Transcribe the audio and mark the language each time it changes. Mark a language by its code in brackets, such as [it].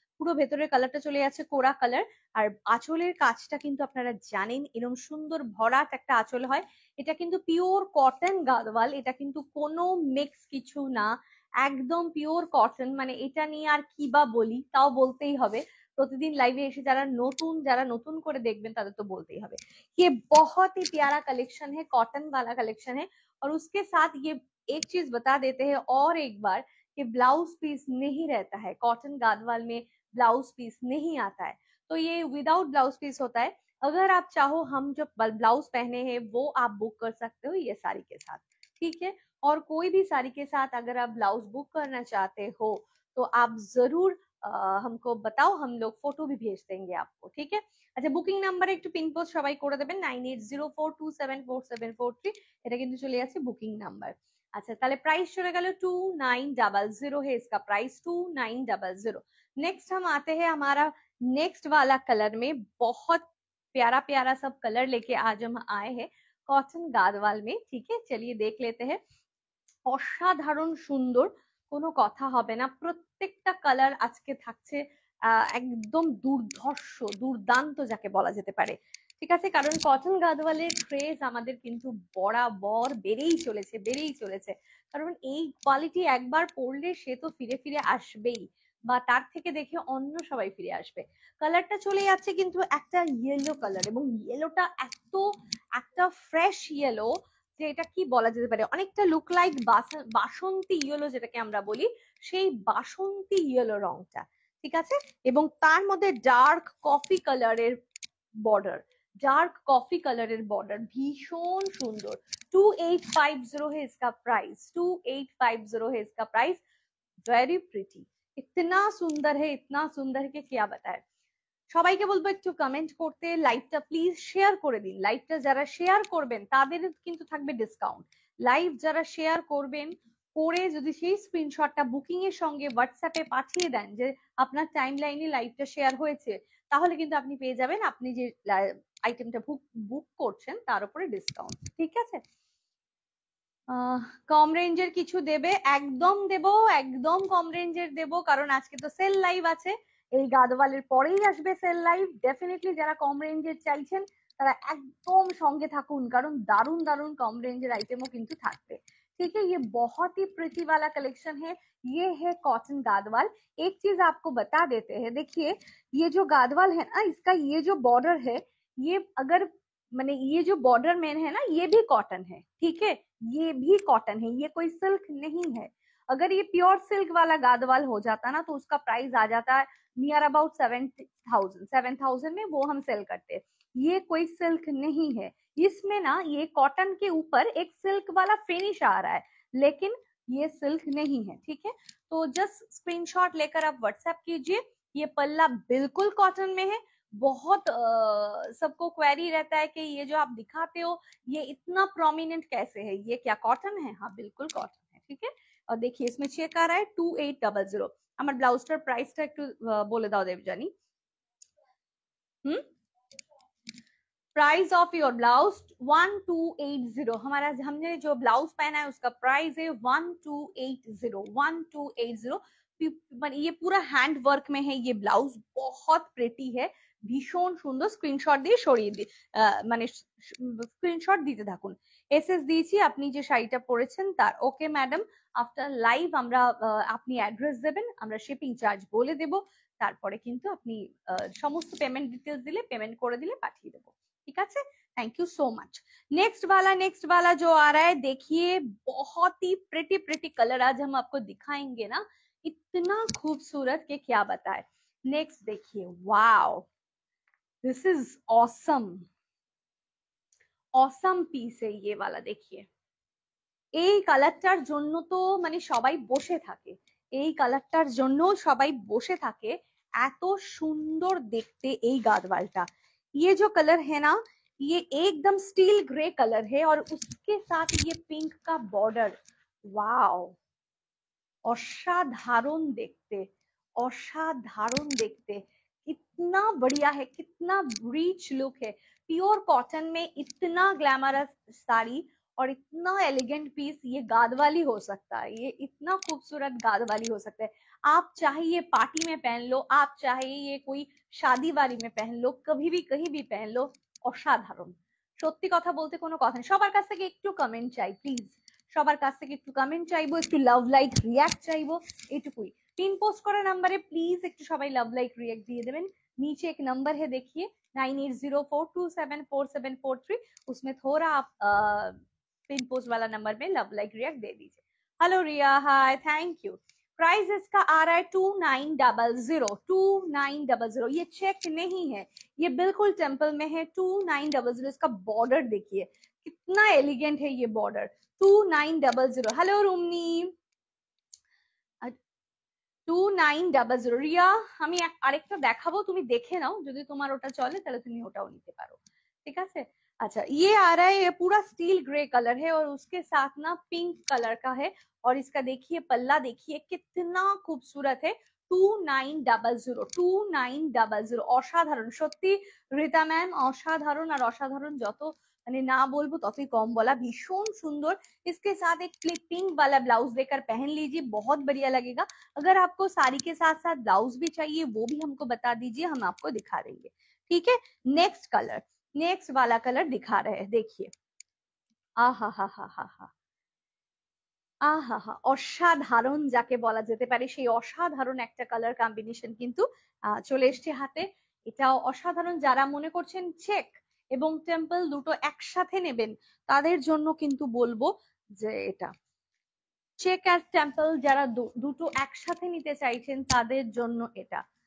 [bn] পুরো ভেতরের কালারটা চলে যাচ্ছে কোরা কালার। আর আঁচলের কাজটা কিন্তু আপনারা জানেন এরকম সুন্দর ভরাট একটা আঁচল হয়। এটা কিন্তু পিওর কটন গাদওয়াল, এটা কিন্তু কোনো মিক্স কিছু না, একদম পিওর কটন। মানে এটা নিয়ে আর কি বা বলি, তাও বলতেই হবে। প্রতিদিন লাইভে এসে যারা নতুন করে দেখবেন তাদের তো বলতেই হবে। [hi] ये बहुत ही प्यारा कलेक्शन है, कॉटन वाला कलेक्शन है। और उसके साथ ये एक चीज बता देते हैं और एक बार, कि ब्लाउज पीस नहीं रहता है कॉटन गादवाल में, ब्लाउज पीस नहीं आता है। तो ये विदाउट ब्लाउज पीस होता है। अगर आप चाहो, हम जो ब्लाउज पहने हैं वो आप बुक कर सकते हो ये साड़ी के साथ। ठीक है, और कोई भी साड़ी के साथ अगर आप ब्लाउज बुक करना चाहते हो तो आप जरूर हमको बताओ, हम लोग फोटो भी भेज देंगे आपको। ठीक है, [bn] আচ্ছা, বুকিং নাম্বারে একটু পিনপোস্ট সবাই করে দেবেন 9804274743, এটা কিন্তু চলে যাচ্ছে বুকিং নাম্বার। [hi] अच्छा, [bn] তাহলে [hi] प्राइस चले गए 2900 है इसका प्राइस, 2900। नेक्स्ट हम आते हैं हमारा नेक्स्ट वाला कलर में, बहुत प्यारा प्यारा सब कलर लेके आज हम आए हैं कॉटन गादवाल में। ठीक है, चलिए देख लेते हैं। [bn] অসাধারণ সুন্দর, কোনো কথা হবে না, প্রত্যেকটা কালার আজকে থাকছে একদম দুর্ধর্ষ, দুর্দান্ত যাকে বলা যেতে পারে। ঠিক আছে, কারণ কটন গাদওয়ালের ক্রেজ আমাদের কিন্তু বরাবর বেড়েই চলেছে। কারণ এই কোয়ালিটি একবার পরলে সে তো ফিরে ফিরে আসবেই, বা তার থেকে দেখে অন্য সবাই ফিরে আসবে। কালারটা চলে যাচ্ছে কিন্তু একটা ইয়েলো কালার, এবং ইয়েলোটা এত একটা ফ্রেশ ইয়েলো যে এটা কি বলা যেতে পারে, অনেকটা লুক লাইক বাসন্তী ইয়েলো যেটাকে আমরা বলি, সেই বাসন্তী ইয়েলো রংটা। ঠিক আছে, এবং তার মধ্যে ডার্ক কফি কালারের border, [hi] dark coffee colour border, भीषण सुंदर। 2850 है इसका प्राइस, 2850 है इसका प्राइस। वेरी प्रिटी, इतना सुंदर है, इतना सुंदर है कि क्या बताए। [bn] সবাইকে বলবো একটু কমেন্ট করতে, লাইভটা প্লিজ শেয়ার করে দিন। লাইভটা যারা শেয়ার করবেন তাদের কিন্তু থাকবে ডিসকাউন্ট। লাইভ যারা শেয়ার করবেন করে যদি সেই স্ক্রিনশটটা বুকিং এর সঙ্গে হোয়াটসঅ্যাপে পাঠিয়ে দেন যে আপনার টাইম লাইনে লাইভটা শেয়ার হয়েছে, তাহলে কিন্তু আপনি পেয়ে যাবেন, আপনি যে আইটেমটা বুক করছেন তার উপরে ডিসকাউন্ট, ঠিক আছে। কম রেঞ্জের কিছু দেবে, একদম দেব, একদম কম রেঞ্জের দেব, কারণ আজকে তো সেল লাইভ আছে, এই গাদওয়ালের পরেই আসবে সেল লাইভ। ডেফিনেটলি যারা কম রেঞ্জের চাইছেন তারা একদম সঙ্গে থাকুন, কারণ দারুণ দারুণ কম रेंजर आइटमों किंतु থাকবে, [hi] ठीक है। ये बहुत ही प्रिटी वाला कलेक्शन है, ये है कॉटन गादवाल। एक चीज आपको बता देते हैं, देखिए ये जो गादवाल है ना, इसका ये जो बॉर्डर है, ये अगर मैंने ये जो बॉर्डर में है ना, ये भी कॉटन है, ठीक है, ये भी कॉटन है, ये कोई सिल्क नहीं है। अगर ये प्योर सिल्क वाला गादवाल हो जाता ना, तो उसका प्राइस आ जाता है नियर अबाउट 7,000 में वो हम सेल करते हैं। ये कोई सिल्क नहीं है, इसमें ना ये कॉटन के ऊपर एक सिल्क वाला फिनिश आ रहा है, लेकिन ये सिल्क नहीं है, ठीक है। तो जस्ट स्क्रीनशॉट लेकर आप व्हाट्सएप कीजिए। ये पल्ला बिल्कुल कॉटन में है। बहुत सबको क्वेरी रहता है कि ये जो आप दिखाते हो ये इतना प्रोमिनेंट कैसे है, ये क्या कॉटन है? हाँ बिल्कुल कॉटन है, ठीक है। और देखिए इसमें चेक आ रहा है 2800। [bn] আমার ব্লাউজটার প্রাইসটা একটু বলে দাও Debjani. [hi] Price of your blouse 1280। हमारा हमने जो ब्लाउज पहना है उसका प्राइस है 1280। ये पूरा हैंड वर्क में है, ये ब्लाउज बहुत प्रिटी है, [bn] ভীষণ সুন্দর। স্ক্রিনশট দিয়ে সরিয়ে দি, মানে স্ক্রিনশট দিতে থাকুন। এসএস দিয়েছি আপনি যে শাড়িটা পরেছেন তার। ওকে ম্যাডাম, আফটার লাইভ আমরা আপনি অ্যাড্রেস দেবেন, আমরা শিপিং চার্জ বলে দেব, তারপরে কিন্তু আপনি সমস্ত পেমেন্ট ডিটেলস দিলে পেমেন্ট করে দিলে পাঠিয়ে দেবো, [hi] ठीक है। Thank you so much. Next वाला जो आ रहा है, देखिए बहुत ही प्रिटी कलर आज हम आपको दिखाएंगे ना, इतना खूबसूरत के क्या बताए। नेक्स्ट देखिए, wow this is awesome, awesome piece है ये वाला। देखिए [bn] এই কালারটার জন্য তো মানে সবাই বসে থাকে, এই কালারটার জন্য সবাই বসে থাকে, এত সুন্দর দেখতে এই গাদওয়ালটা। [hi] ये जो कलर है ना, ये एकदम स्टील ग्रे कलर है और उसके साथ ये पिंक का बॉर्डर, वाओ असाधारण देखते, असाधारण देखते, कितना बढ़िया है, कितना रिच लुक है। प्योर कॉटन में इतना ग्लैमरस साड़ी और इतना एलिगेंट पीस ये गादवाली हो सकता है, ये इतना खूबसूरत गादवाली हो सकता है। आप चाहे ये पार्टी में पहन लो, आप चाहे ये कोई शादी वाड़ी में पहन लो, कभी भी कहीं भी पहन लो, असाधारण। [bn] সত্যি কথা বলতে কোনো কথা নেই। সবার কাছ থেকে একটু কমেন্ট চাই প্লিজ, সবার কাছ থেকে একটু কমেন্ট চাইবো, একটু লাভ লাইক রিয়াক্ট চাইবো, এটুকুই। পিন পোস্ট করা নাম্বারে প্লিজ একটু সবাই লাভ লাইক রিয়াক্ট দিয়ে দেবেন। [hi] नीचे एक नंबर है देखिए 9804274743, उसमें थोड़ा आप पिन पोस्ट वाला नंबर में लव लाइक रिएक्ट दे दीजिए। Hello Riya, hi, thank you. Price इसका आ रहा है 2900। ये चेक नहीं है, ये बिल्कुल टेम्पल में है। 2900। इसका बॉर्डर देखिए कितना एलिगेंट है ये बॉर्डर। 2900। हेलो रुमनी, 2900। [bn] রিয়া আমি আরেকটা দেখাবো, তুমি দেখে নাও, যদি তোমার ওটা চলে তাহলে তুমি ওটাও নিতে পারো, ঠিক আছে। [hi] अच्छा ये आ रहा है, ये पूरा स्टील ग्रे कलर है और उसके साथ ना पिंक कलर का है, और इसका देखिए पल्ला देखिए कितना खूबसूरत है। [bn] 2900 অসাধারণ সত্যি রিতা ম্যাম, অসাধারণ। আর অসাধারণ যত মানে না বলবো ততই কম বলা, ভীষণ সুন্দর। [hi] इसके साथ एक पिंक वाला ब्लाउज देकर पहन लीजिए, बहुत बढ़िया लगेगा। अगर आपको साड़ी के साथ साथ ब्लाउज भी चाहिए वो भी हमको बता दीजिए, हम आपको दिखा देंगे, ठीक है। नेक्स्ट कलर, नेक्स्ट वाला कलर दिखा रहे हैं, देखिए [bn] আহা হা হা হা হা, আহা হা, অসাধারণ যাকে বলা যেতে পারে সেই অসাধারণ একটা কালার কম্বিনেশন কিন্তু চলে এসছে হাতে। এটাও অসাধারণ। যারা মনে করছেন চেক এবং টেম্পল দুটো একসাথে নেবেন তাদের জন্য কিন্তু বলবো যে এটা চেক আর টেম্পল, যারা দুটো একসাথে নিতে চাইছেন তাদের জন্য এটা।